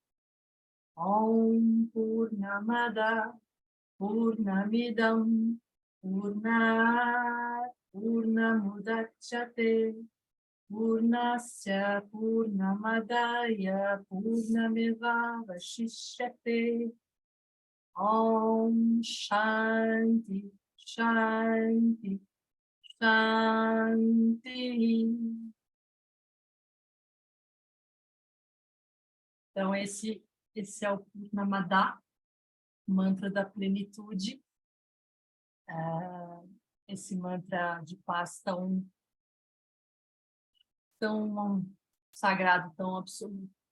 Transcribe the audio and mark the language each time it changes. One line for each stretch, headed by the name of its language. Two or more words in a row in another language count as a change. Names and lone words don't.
Sanskrit: Om Purnamada Purnamidam Purnat Purnamudachyate Purnasya Purnamadaya Purnameva Vashishyate. Om Shanti Shanti Shanti.
Portuguese: Então, esse é o Purnamada, mantra da plenitude. Esse mantra de paz tão sagrado, tão absoluto.